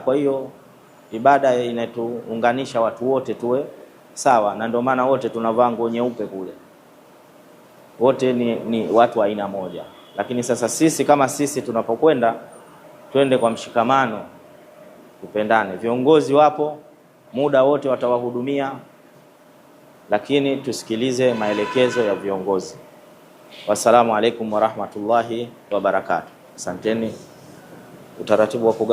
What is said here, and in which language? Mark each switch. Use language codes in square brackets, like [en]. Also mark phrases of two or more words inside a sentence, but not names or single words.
[sw] Kwa hiyo ibada inatuunganisha watu wote tuwe sawa, na ndio maana wote tunavaa nguo nyeupe kule, wote ni watu wa aina moja. Lakini sasa sisi kama sisi tunapokwenda, twende kwa mshikamano, tupendane. Viongozi wapo muda wote, watawahudumia, lakini tusikilize maelekezo ya viongozi. [ar] والسلام عليكم ورحمة الله وبركاته. [sw] Asanteni. Utaratibu wa kugawa